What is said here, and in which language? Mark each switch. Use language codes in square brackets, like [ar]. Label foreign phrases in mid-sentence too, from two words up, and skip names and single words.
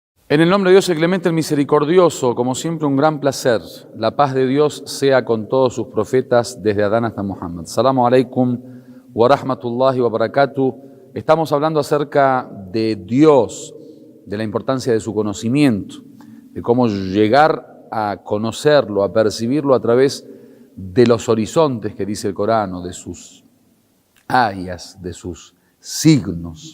[es] En el nombre de Dios, el clemente, el misericordioso, como siempre un gran placer. La paz de Dios sea con todos sus profetas desde Adán hasta Muhammad. [ar] السلام عليكم ورحمة الله وبركاته. [es] Estamos hablando acerca de Dios, de la importancia de su conocimiento, de cómo llegar a conocerlo, a percibirlo a través de los horizontes que dice el Corán, de sus ayas, de sus signos.